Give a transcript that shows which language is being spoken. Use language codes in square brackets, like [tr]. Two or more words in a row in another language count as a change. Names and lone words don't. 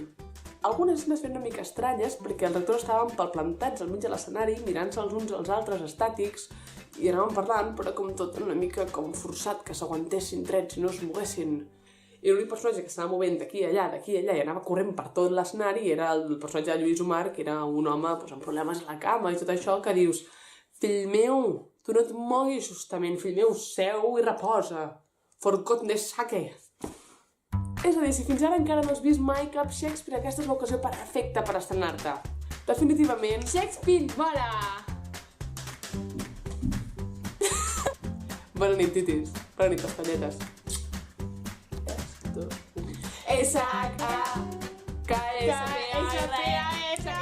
[ca] Algunes escenes feien una mica estranyes perquè els actors estaven palplantats al mig de l'escenari, mirant-se els uns als altres estàtics, i anaven parlant, però com tot una mica com forçat, que s'aguantessin drets i no es moguessin. I l'únic personatge que s'anava movent d'aquí a allà, i anava corrent per tot l'escenari era el personatge de Lluís Omar, que era un home amb problemes a la cama i tot això, que dius: fill meu, tu no et moguis justament, fill meu, seu i reposa. [en] For goodness sake. [ca] És a dir, si fins ara encara no has vist mai cap Shakespeare, aquesta és l'ocasió perfecta per estrenar-te. Definitivament, Shakespeare mola! Bona nit, titis. Bona nit, castanyetes. S-H-A-K-S-P-A-R